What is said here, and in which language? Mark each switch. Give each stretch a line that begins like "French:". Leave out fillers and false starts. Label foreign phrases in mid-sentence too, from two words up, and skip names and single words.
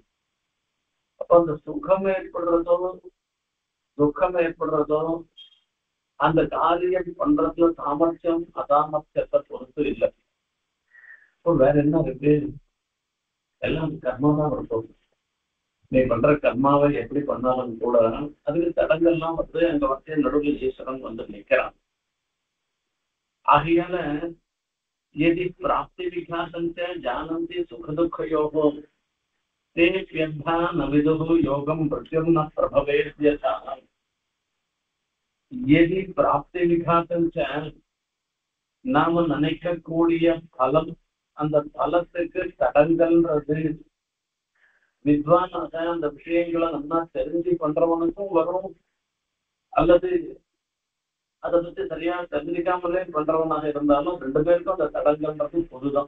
Tamil: அப்ப அந்த சுகம் ஏற்படுறதோ துக்கம் ஏற்படுறதோ அந்த காரியம் பண்றதுல சாமர்த்தியம் அசாமர்த்தியத்தை பொறுத்து இல்லை. இப்போ வேற என்ன இருக்கு? எல்லாம் கர்மா தான் வரப்போகுது. நீ பண்ற கர்மாவை எப்படி பண்ணாலும் கூட அதுக்கு தடங்கள்லாம் வந்து அங்க வந்து நடுவில் ஈஸ்வரன் வந்து நிற்கிறான்.
Sanskrit: ஆகையால यदि प्राप्ति विघातंच जानन्ति सुख दुख योगो ते व्यथा न विदुः योगं मृत्युर्न प्रभवेद्यथा. यदि प्राप्ति विघातंच
Tamil: நாம நினைக்கக்கூடிய பலம் அந்த பலத்துக்கு தடங்கள்ன்றது வித்வானாக அந்த விஷயங்களை நல்லா தெரிஞ்சு பண்றவனுக்கும் வரும், அல்லது அதை பத்தி சரியா தெரிஞ்சிக்காமலே பண்றவனாக இருந்தாலும் ரெண்டு பேருக்கும் அந்த தடங்கள்ன்றது பொதுதான்.